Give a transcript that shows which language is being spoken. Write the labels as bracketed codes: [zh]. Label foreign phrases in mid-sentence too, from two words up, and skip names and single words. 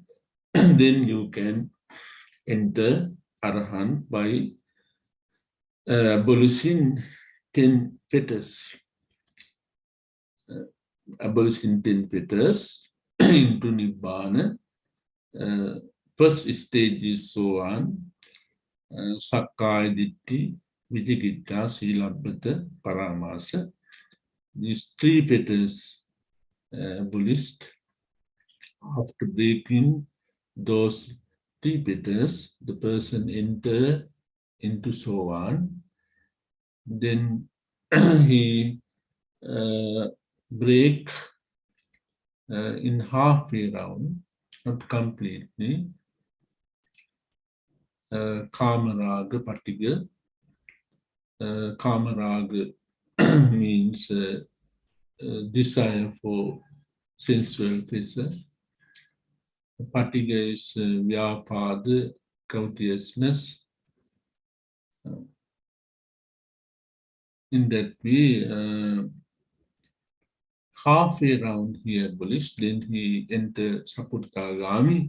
[en] Then you can enter arahant by abolishing 10 fetters, abolishing 10 fetters into nibbana. First stage is [pi] soan, sakkaya ditthi, vichikitta, silabbata, paramasa. [en] These three fetters abolished. After breaking those three fetters, the person enter into soan. Then he break in halfway round, not completely. [pi] Kamaraga patiga. [en] Kamaraga means desire for sensual pleasure. Patiga is vyapada, covetousness. In that way, halfway round he abolished, then he entered Saputagami.